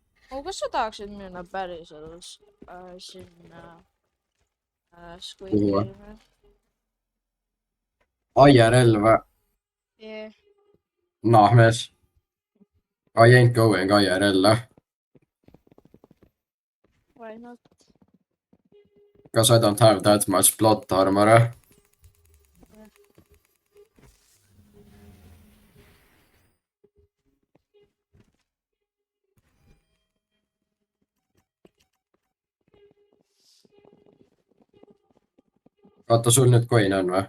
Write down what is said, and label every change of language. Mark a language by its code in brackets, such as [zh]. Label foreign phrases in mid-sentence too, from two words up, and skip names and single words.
[et] Kas sa tahaksid minna päriselt sinna Squid Kuhu? Game'i? IRL või? [en] Yeah, [et] Nah, mees. [en] I ain't going IRL. why not? Because I don't have that much plot armor. [et] Oota, sul nüüd coin on või?